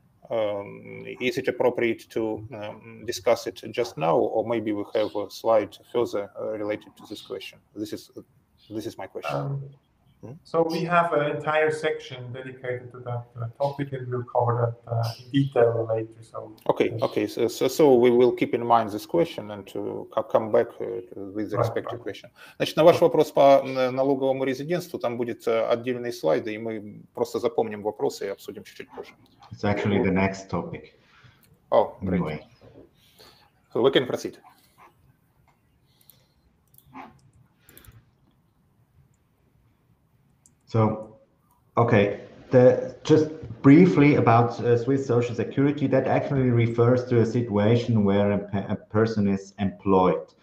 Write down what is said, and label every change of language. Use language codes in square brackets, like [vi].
[en] Is it appropriate to discuss it just now, or maybe we have a slide further related to this question? This is my question. So we have an entire section dedicated to that topic, and we'll cover that in detail later. So okay. So we will keep in mind this question and to come back with the respective question. [ru] Значит, на ваш вопрос по налоговому резидентству там будет отдельные слайды, и мы просто запомним вопросы и обсудим чуть-чуть позже. [en] It's actually the next topic. Oh, great. Anyway. So we can proceed. So, okay, just briefly about Swiss Social Security, that actually refers to a situation where a person is employed.